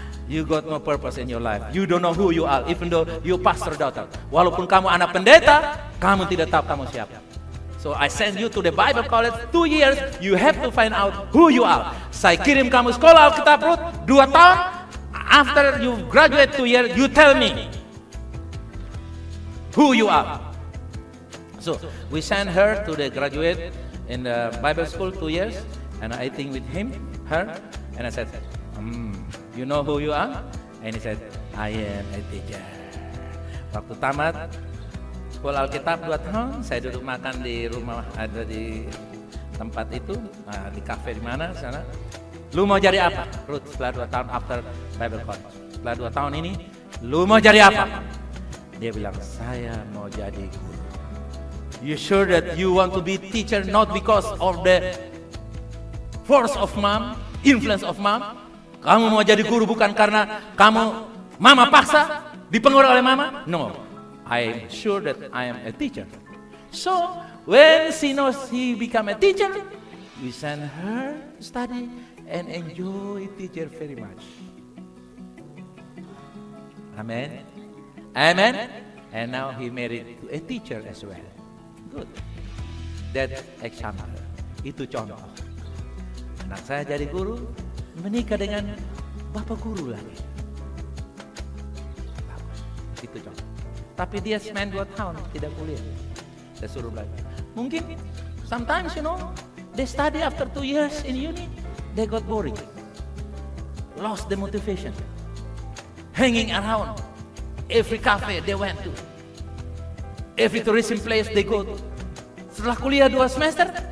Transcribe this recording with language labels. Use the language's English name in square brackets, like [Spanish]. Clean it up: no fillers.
[English] You got no purpose in your life. You don't know who you are, even though you pastor daughter. [Indonesian] Walaupun kamu anak pendeta, kamu tidak tahu kamu siapa. [English] So I send you to the Bible college 2 years. You have to find out who you are. [Indonesian] Saya kirim kamu sekolah Alkitab Ruth 2 tahun. [English] After you graduate 2 years, you tell me who you are. So we sent her to the graduate in the Bible school 2 years, and I think with him, her, and I said, you know who you are? And he said, I am a teacher. [Indonesian] Waktu tamat sekolah Alkitab 2 tahun, saya duduk makan di rumah, ada di tempat itu, di kafe di mana sana. Lu mau jadi apa? Ruth, setelah 2 tahun [English] after Bible college. [Indonesian] Setelah 2 tahun ini, lu mau jadi apa? Dia bilang, saya mau jadi guru. [English] You sure that you want to be teacher not because of the force of mom, influence of mom? [Indonesian] Kamu mau jadi guru bukan karena mama paksa, dipengaruhi oleh mama? [English] No, I am sure that I am a teacher. So when she knows he become a teacher, we send her to study and enjoy teacher very much. Amen. Amen. And now he married to a teacher as well. Good. That example. [Indonesian] Itu contoh. Anak saya jadi guru, menikah dengan bapak guru lagi. Bagus. Itu contoh. Tapi dia [English] spend [Indonesian] 2 tahun tidak kuliah. Saya suruh belajar. Mungkin [English] sometimes they study after 2 years in uni, they got boring. Lost the motivation. Hanging around every cafe they went to. Every tourism place they go to. [Indonesian] Setelah kuliah 2 semester,